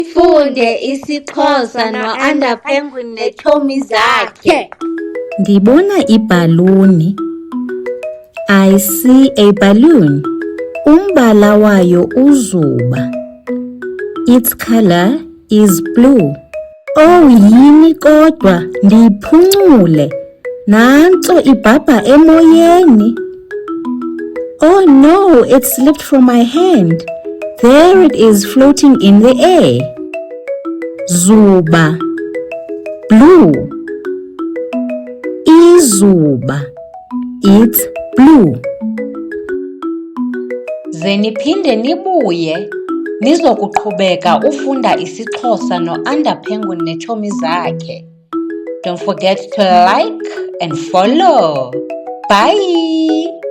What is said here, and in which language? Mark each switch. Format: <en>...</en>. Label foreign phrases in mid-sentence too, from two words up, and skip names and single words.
<xh>Funde isiXhosa no-Under Penguin neetshomi zakhe. Ndibona ibhaluni.</xh> <en>I see a balloon.</en> <xh>Umbala wayo uzuba.</xh> <en>Its color is blue.</en> <xh>Oh yini kodwa ndiyiphuncule. Nantso ibhabha emoyeni.</xh> <en>Oh no, it slipped from my hand. There it is floating in the air.</en> <xh>Zuba. Blue.</xh> <en>Izuba. It's blue.</en> <xh>Ze niphinde nibuye nizokuqhubeka ufunda isiXhosa no-Under Penguin neetshomi zakhe.</xh> <en>Don't forget to like and follow. Bye!</en>